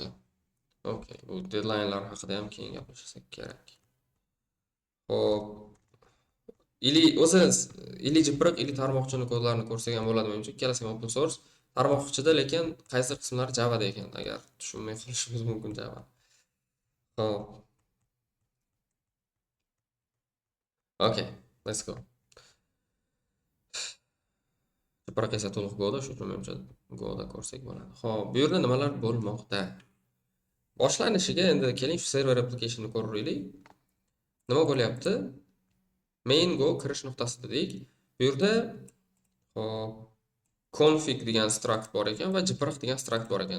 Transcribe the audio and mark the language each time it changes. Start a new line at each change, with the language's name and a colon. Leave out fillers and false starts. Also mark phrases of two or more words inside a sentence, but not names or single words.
Uzbek: Okay, bu deadline'lar haqida ham keyin gaplashsak kerak. Xo'p. Ili Jpr ili tarmoqchini kodlarini ko'rsak ham bo'ladi menimcha. Ikkalasi ham
English: open source.
Uzbek: Tarmoqchida lekin qaysi qismlari Javada ekan, agar tushunmay qolishimiz mumkin Java. Xo'p.
English: Okay, let's go.
Uzbek: Biroq esa to'liq Go'da, shuning uchun menimcha Go'da ko'rsak bo'ladi. Xo'p, bu yerda nimalar bo'lmoqda? Boshlanishiga endi keling shu
English: server applicationni
Uzbek: ko'raylik. Nima bo'lyapti? Main Go kirish nuqtasi dedik. Bu yerda hop config degan struct bor ekan va jipiriq degan struct bor ekan.